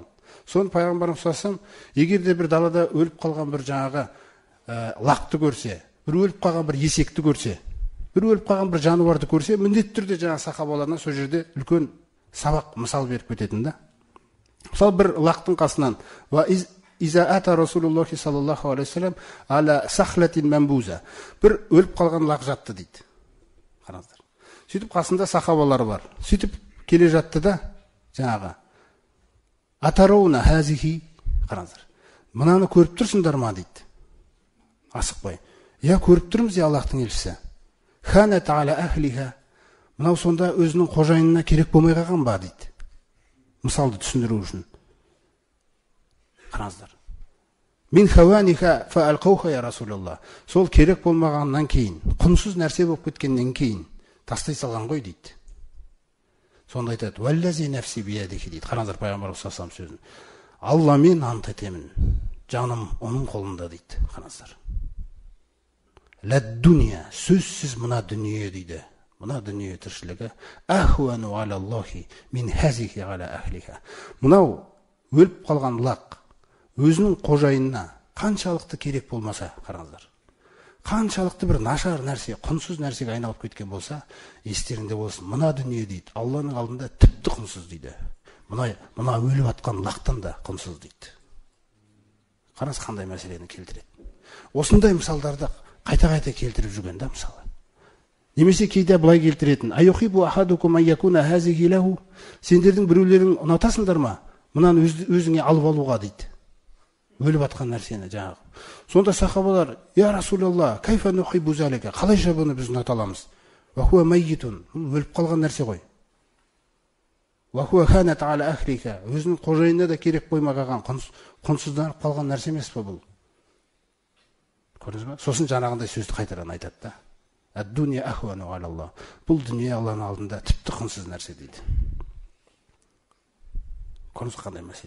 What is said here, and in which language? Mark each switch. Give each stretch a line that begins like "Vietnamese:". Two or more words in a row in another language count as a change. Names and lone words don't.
Kazakh: Соны пайғамбарымыз салсам, егер де бір далада өліп қалған бір жаңағы лақты көрсе, бір өліп қалған бір есекті көрсе, бір өліп қалған бір жануарды көрсе, міндетті түрде жаңа сахабаларына сол жерде үлкен сабақ мысал беріп кететін да. Мысалы, бір лақтың қасынан
Arabic: إذا أتى رسول الله صلى الله عليه وسلم على سخلة منبوذة.
Kazakh: Бір өліп қалған лақ жатты дейді. Қараңыздар. Сөйтіп қасында сахабалар бар. Сөйтіп келе жатты да жаңағы
Arabic: أترون هذه,
Kazakh: қараңыздар. Мынаны көріп тұрсыңдар ма дейді. Асықпай. Я көріп тұрмыз я Аллахтың елшісі.
Arabic: هانت على أهلها.
Kazakh: Мынау сонда өзінің қожайынына керек болмай қалған ба дейді. Мысалды түсіндіру үшін. Қараңыздар.
Arabic: من هوانها ألقوها يا رسول الله.
Kazakh: Сол керек болмағаннан кейін, құнсыз нәрсе болып кеткеннен кейін тастай салған ғой дейді. Сонда айтады:
Arabic: "والذي نفسي بيده" дейді.
Kazakh: Қараңыздар, пайғамбарымыз салсам сөзін. Алламен ант етемін. Жаным оның қолында дейді. Қараңыздар.
Arabic: للدنيا,
Kazakh: сөзсіз мына дүние дейді. Мына дүние тіршілігі
Arabic: أهون على الله من هذه على أهلها.
Kazakh: Мынау өліп қалған лақ өзінің қожайынына қаншалықты керек болмаса, қараңыздар. Қаншалықты бір нашар нәрсе, құнсыз нәрсеге айналып кеткен болса, естеріңде болсын. Мына дүние дейді, Алланың алдында тіпті құнсыз дейді. Мына өліп жатқан лақтан да құнсыз дейді. Қараңыз қандай мәселені келтіреді. Осындай мысалдарды қайта-қайта келтіріп жүрген да, мысалы. Немесе кейде былай келтіретін:
Arabic: "أيحب أحدكم أن يكون هذه له".
Kazakh: Сендердің біреулерің ұнатасыңдар ма? Мынаны өзіңе алып алуға дейді. Өліп жатқан нәрсені жаңағы.
Arabic: Сонда сахабалар: "يا رسول الله كيف نحب ذلك".
Kazakh: Қалайша бұны біз ұната аламыз?
Arabic: وهو ميت.
Kazakh: Өліп қалған нәрсе ғой.
Arabic: وهو هانت على أهلك.
Kazakh: Өзінің қожайынына да керек қоймаған, құнсызданып қалған нәрсе емес па бұл? Көрдіңіз ба? Сосын жаңағындай сөзді қайтадан айтады да.
Arabic: الدنيا أهون على الله.
Kazakh: Бұл дүние Алланың алдында тіпті құнсыз нәрсе дейді. Көрдіңіз қандай мәселе?